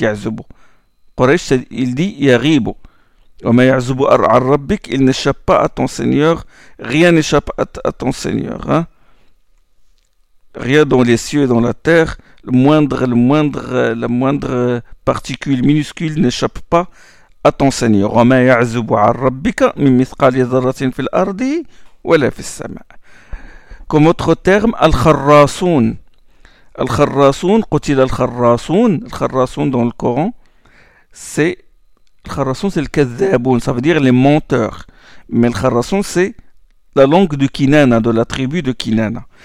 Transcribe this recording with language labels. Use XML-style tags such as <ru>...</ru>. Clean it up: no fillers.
<fr>Ya'zubu, Quraysh, il dit yaribu.</fr> <ar>وما يعزب عن ربك</ar> <fr>il n'échappe pas à ton Seigneur, rien n'échappe à ton Seigneur, hein? Rien dans les cieux et dans la terre, la moindre particule minuscule n'échappe pas à ton Seigneur.</fr> <ar>وما يعزب عن ربك من مثقال ذرة في الأرض ولا في السماء.</ar> <fr>Comme autre terme, al-kharrasun,</fr> <ar>قتل الخراسون.</ar> <fr>الخراسون dans le Coran, c'est Kharrasoun, c'est le kazaboun, ça veut dire les menteurs. Mais le kharrasoun, c'est la langue de Kinana, de la tribu de Kinana.</fr>